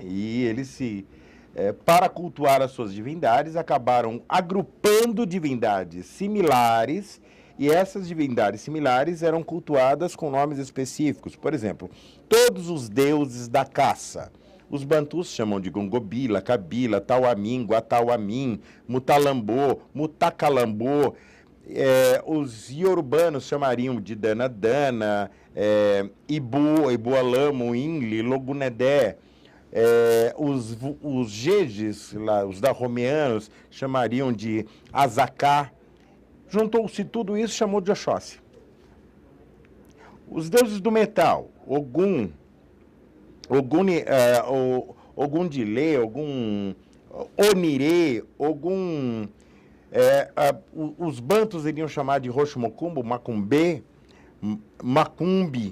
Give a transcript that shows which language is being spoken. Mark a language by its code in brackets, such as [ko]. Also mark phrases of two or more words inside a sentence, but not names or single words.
[pt] E eles para cultuar as suas divindades, acabaram agrupando divindades similares, e essas divindades similares eram cultuadas com nomes específicos. Por exemplo, todos os deuses da caça. Os bantus chamam de Gongobila, Kabila, Tauamin, Guatauamin, Mutalambô, Mutacalambô. Os iorubanos chamariam de Danadana, Ibu, Ibualamo, Inli, Logunedé. Os jejes, os dahomeanos, chamariam de Azacá. Juntou-se tudo isso, chamou de Oxóssi. Os deuses do metal, Ogum Dilê, Ogum Onirê, Ogum Os bantus iriam chamar de Roxo-Mocumbo, Macumbê, Macumbi.